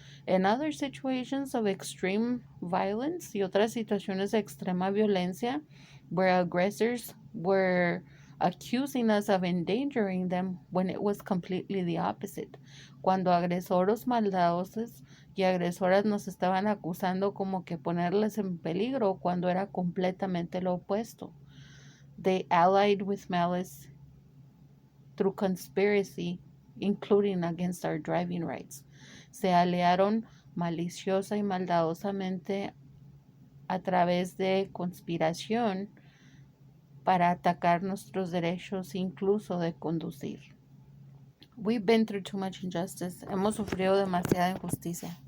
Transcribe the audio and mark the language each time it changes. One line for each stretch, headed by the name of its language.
English: And other situations of extreme violence,
Spanish: y otras situaciones de extrema violencia,
English: where aggressors were accusing us of endangering them when it was completely the opposite.
Spanish: Cuando agresores maldadosos y agresoras nos estaban acusando como que ponerles en peligro, cuando era completamente lo opuesto.
English: They allied with malice through conspiracy, including against our driving rights.
Spanish: Se aliaron maliciosa y maldadosamente a través de conspiración para atacar nuestros derechos, incluso de conducir.
English: We've been through too much injustice.
Spanish: Hemos sufrido demasiada injusticia.